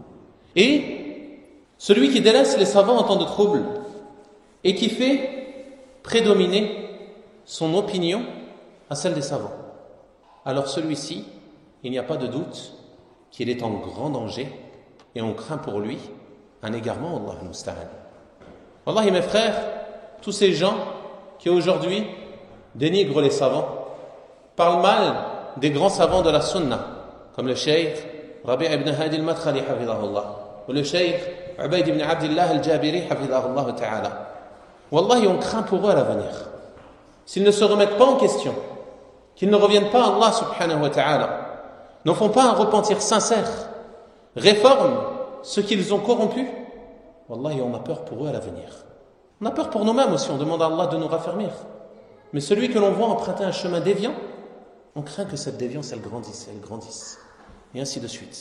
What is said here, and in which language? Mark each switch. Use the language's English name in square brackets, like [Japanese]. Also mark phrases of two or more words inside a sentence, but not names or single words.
[French] Et celui qui délaisse les savants en temps de trouble et qui fait prédominer son opinion à celle des savants, alors celui-ci, il n'y a pas de doute qu'il est en grand danger et on craint pour lui un égarement, [Arabic] الله المستعان. [French] Wallahi mes frères, tous ces gens qui aujourd'hui dénigrent les savants, parlent mal des grands savants de la sunna, comme le cheikh Rabi' ibn Hadi al-Madkhali hafidhahullah, ou le cheikh Ubayd ibn Abdillah al-Jabiri [Arabic] حفظه الله تعالى. [French] Wallahi, on craint pour eux à l'avenir. S'ils ne se remettent pas en question, qu'ils ne reviennent pas à Allah [Arabic] سبحانه وتعالى, [French] n'en font pas un repentir sincère, réforment ce qu'ils ont corrompu, wallahi, on a peur pour eux à l'avenir. On a peur pour nous-mêmes aussi, on demande à Allah de nous raffermir. Mais celui que l'on voit emprunter un chemin déviant, on craint que cette déviance, elle grandisse, et ainsi de suite.